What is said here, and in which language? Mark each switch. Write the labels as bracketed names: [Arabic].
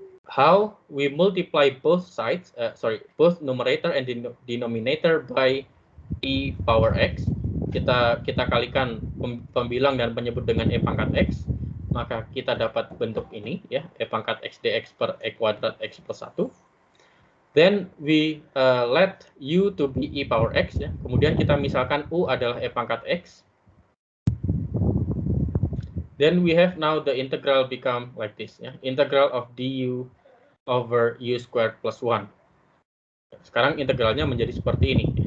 [English] How we multiply both sides, both numerator and denominator by e power x. [Indonesian] Kita kalikan pembilang dan penyebut dengan e pangkat x, maka kita dapat bentuk ini, ya, e pangkat x dx per e kuadrat x plus 1. [English] Then we let u to be e power x, ya. [Indonesian] Kemudian kita misalkan u adalah e pangkat x. [English] Then we have now the integral become like this, ya. Integral of du over u squared plus 1. [Indonesian] Sekarang integralnya menjadi seperti ini.